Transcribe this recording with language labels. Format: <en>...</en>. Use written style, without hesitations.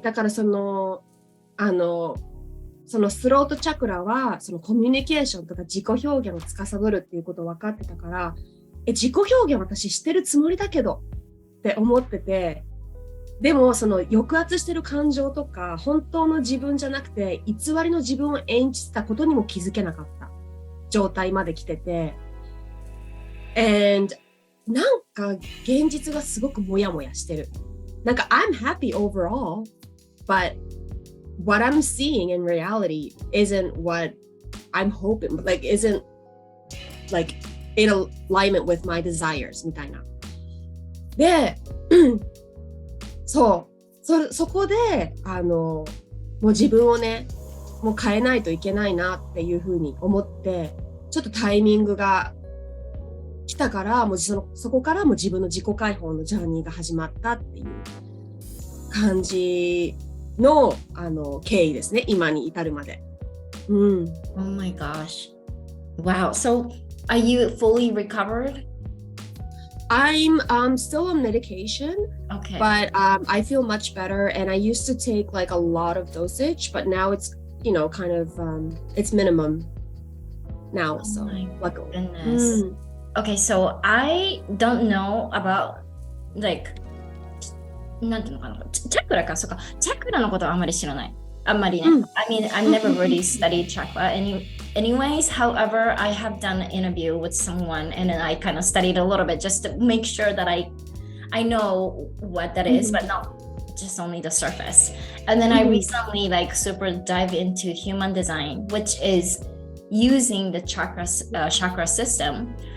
<ja>だからそのスロートチャクラは、そのコミュニケーションとか自己表現を司るっていうことを分かってたから、自己表現私してるつもりだけどって思ってて、でもその抑圧してる感情とか、本当の自分じゃなくて、偽りの自分を演じてたことにも気づけなかった状態まで来てて、and なんか現実がすごくモヤモヤしてる。</ja> <en>なんか I'm happy overall, but what I'm seeing in reality isn't what I'm hoping, like isn't like in alignment with my desires みたいな。</en> <ja>で、そこでもう自分をね、もう変えないといけないなっていうふうに思って、ちょっとタイミングが来たから、もうそこからも自分の自己解放のジャーニーが始まったっていう感じの経緯ですね、今に至るまで。</ja> <en>Oh my gosh. Wow. So, are you fully recovered? I'm still on medication, okay. But I feel much better. And I used to take like a lot of dosage, but now it's, kind of, it's minimum now. Oh so, my luckily. Goodness. Okay, so I don't know about, like,</en> <ja>なんていうのかな、チャクラか、そうか、チャクラのことはあんまり知らない。あんまりね。</ja> <en>I mean, I never really studied chakra. Anyways, however, I have done an interview with someone and then I kind of studied a little bit just to make sure that I know what that is, but not just only the surface. And then I recently like super dive into human design, which is using the chakra system.</en>